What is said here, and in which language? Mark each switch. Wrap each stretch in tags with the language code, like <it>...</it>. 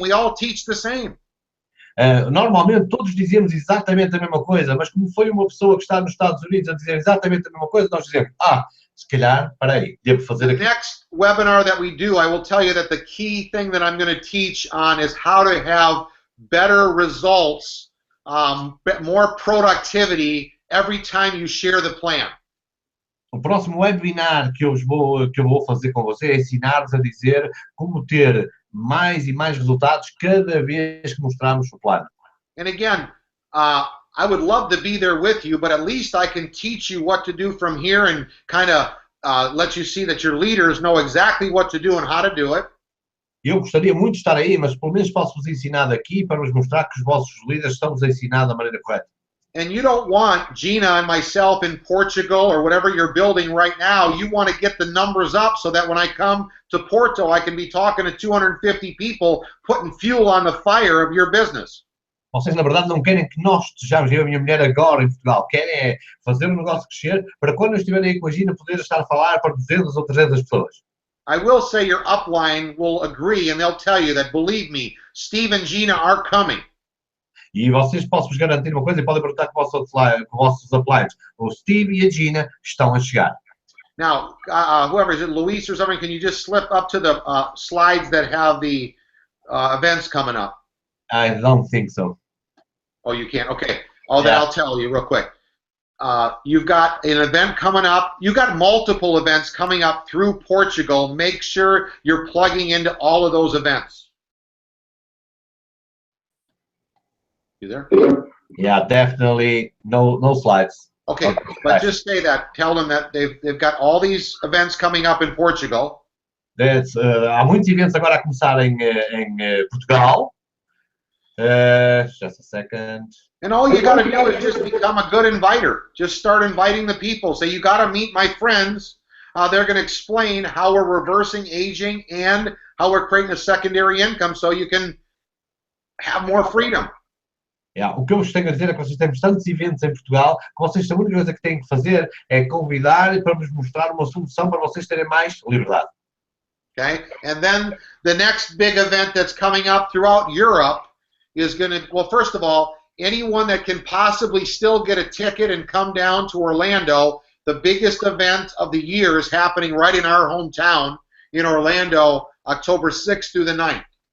<en>We all teach the same.</en> <pt>Normalmente todos dizemos exatamente a mesma coisa, mas como foi uma pessoa que está nos Estados Unidos a dizer exatamente a mesma coisa, nós dizemos, se calhar, peraí, devo fazer aqui.</pt> <en>The next webinar that we do, I will tell you that the key thing that I'm going to teach on is how to have better results, more productivity every time you share the plan.</en> <pt>O próximo webinar que eu vou fazer com você é ensinar-vos a dizer como ter mais e mais resultados cada vez que mostrarmos o plano.</pt> <en>And again, I would love to be there with you, but at least I can teach you what to do from here and kind of let you see that your leaders know exactly what to do and how to do it.</en> <pt>Eu gostaria muito de estar aí, mas pelo menos posso vos ensinar daqui para vos mostrar que os vossos líderes estão-vos a ensinar da maneira correta.</pt> <en>And you don't want Gina and myself in Portugal or whatever you're building right now. You want to get the numbers up so that when I come to Porto, I can be talking to 250 people, putting fuel on the fire of your business.</en> <pt>Vocês, na verdade, não querem que nós estejamos, eu e a minha mulher, agora em Portugal. Querem fazer o negócio crescer para quando eu estiver aí com a Gina poder estar a falar para 200 ou 300 pessoas.</pt> <en>I will say your upline will agree and they'll tell you that, believe me, Steve and Gina are coming.</en> <pt>E vocês posso-vos garantir uma coisa e podem perguntar com os vossos uplines. O Steve e a Gina estão a chegar.</pt> <en>Now, whoever is it, Luis or something, can you just slip up to the slides that have the events coming up? I don't think so. Oh, you can't? Okay. Oh, then I'll tell you real quick. You've got an event coming up. You've got multiple events coming up through Portugal. Make sure you're plugging into all of those events. You there? Yeah, definitely no slides. Okay, but just say that. Tell them that they've got all these events coming up in Portugal.</en> <pt>Há muitos eventos agora a começar em Portugal.</pt> <en>Just a second. And all you got to do is just become a good inviter. Just start inviting the people. Say, you got to meet my friends. They're going to explain how we're reversing aging and how we're creating a secondary income so you can have more freedom.</en> <pt>O que eu vos tenho a dizer é que vocês têm tantos eventos em Portugal que vocês, a única coisa que têm que fazer é convidar para vos mostrar uma solução para vocês terem mais liberdade.</pt> <en>Okay, and then the next big event that's coming up throughout Europe is going to, well, first of all, anyone that can possibly still get a ticket and come down to Orlando, the biggest event of the year is happening right in our hometown in Orlando, October 6th through the 9th.</en>